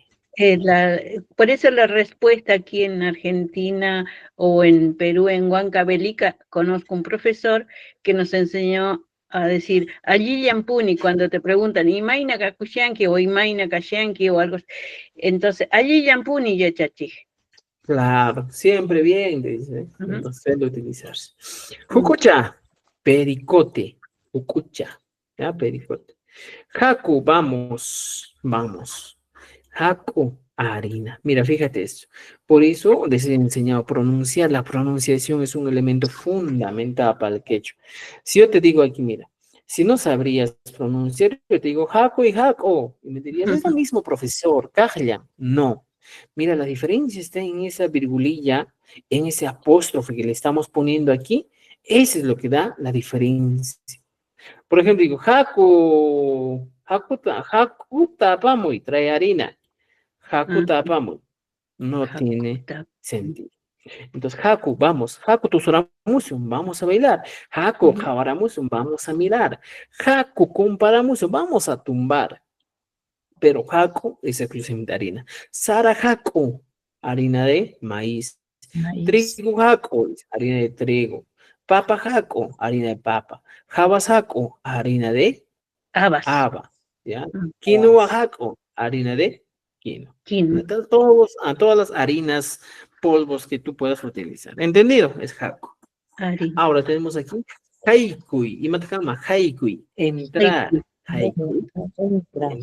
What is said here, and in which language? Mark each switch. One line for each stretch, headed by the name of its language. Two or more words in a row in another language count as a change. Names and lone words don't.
Spanish: por eso la respuesta aquí en Argentina o en Perú, en Huancavelica, conozco un profesor que nos enseñó a decir allí yampuni cuando te preguntan
Quechua: Imaina Kakushanki
Spanish: o
Quechua: Imaina Kashanki
Spanish: o algo así.
Quechua: Entonces, allí yampuni yachachi.
Spanish: Claro, siempre bien, dice. Ujú. Entonces, debe utilizarse. Jucucha, pericote. Jucucha, ¿ya? Pericote. Haku, vamos, vamos. Haku, harina. Mira, fíjate esto. Por eso les he enseñado a pronunciar. La pronunciación es un elemento fundamental para el quechua. Si yo te digo aquí, mira, si no sabrías pronunciar, yo te digo Haku y Haku. Y me dirías, es lo mismo, profesor, Kajla. No. Mira, la diferencia está en esa virgulilla, en ese apóstrofe que le estamos poniendo aquí. Eso es lo que da la diferencia. Por ejemplo, digo,
Quechua: Haku tapamuy,
Spanish: trae harina.
Quechua: Haku tapamuy,
Spanish: no tiene sentido. Entonces, Haku, vamos.
Quechua: Haku tusuramusun,
Spanish: vamos a bailar.
Quechua: Haku jawaramusun,
Spanish: vamos a mirar.
Quechua: Haku comparamusun,
Spanish: vamos a tumbar. Pero Haku es exclusivamente harina.
Quechua: Sara Haku,
Spanish: harina de maíz. Maíz.
Quechua: Trigo Haku,
Spanish: harina de trigo.
Quechua: Papa Haku,
Spanish: harina de papa.
Quechua: Habas Haku,
Spanish: harina de Habas. haba, ¿ya? Mm.
Quechua: Quinoa Haku,
Spanish: harina de quinoa. Quinoa. A todas las harinas, polvos que tú puedas utilizar. ¿Entendido? Es Haku. Harina. Ahora tenemos aquí Haikui. Y matacama, Haikui. Entrar. Haikui. Entrar.